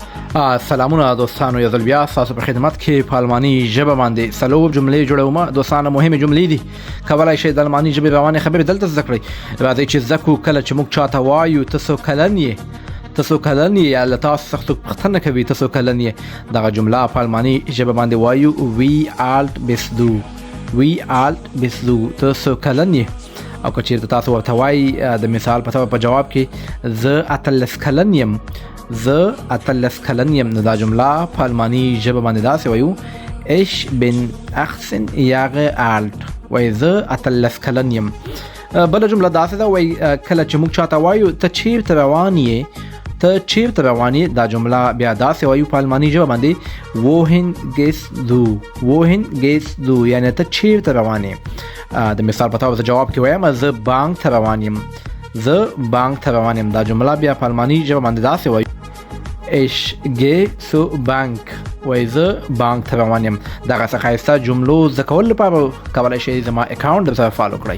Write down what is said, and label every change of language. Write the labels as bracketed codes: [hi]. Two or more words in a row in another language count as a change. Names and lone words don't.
[ps] سلامونه دوستانو، یو ځل بیا ستاسو په خدمت کې په الماني ژبه باندې څلور جملې جوړوم. دوستانو مهمه جملې دي، کولای شئ د الماني ژبې روانې خبرې دلته زده کړئ. راځئ چې زده کړو کله چې موږ چاته وایو تاسو کلن یې، تاسو کلن یې، یا له تاسو څخه څوک پوښتنه کوي تاسو کلن یې، دغه جمله په الماني ژبه باندې وایو [de] wie alt bist du، wie alt bist du، [ps] تاسو کلن یې. او که چیرته تاسو ورته وایي د مثال په توګه په جواب کې زه 18 کلن یم، زه 18 کلن یم، نو دا جمله په الماني ژبه باندې داسې وایو [de] ich bin 18 Jahre alt، [ps] وایي زه 18 کلن یم. بله جمله داسې ده، وایي کله چې موږ چاته وایو ته چیرته روان یې، ته چیرته روان یې، دا جمله بیا داسې وایو په الماني ژبه باندې [de] wohin gehst du، wohin gehst du، [ps] یعنی ته چیرته روان یې. د مثال په توګه جواب کې وایم زه بانک ته روان یم، زه بانک ته روان یم، دا جمله بیا په الماني ژبه باندې داسې وایو [de] ich gehe zur Bank، [ps] وایي زه بانک ته روان یم. دغه څه ښایسته جملو زده کولو لپاره کولی شئ زما اکاونټ درسره فالو کړئ.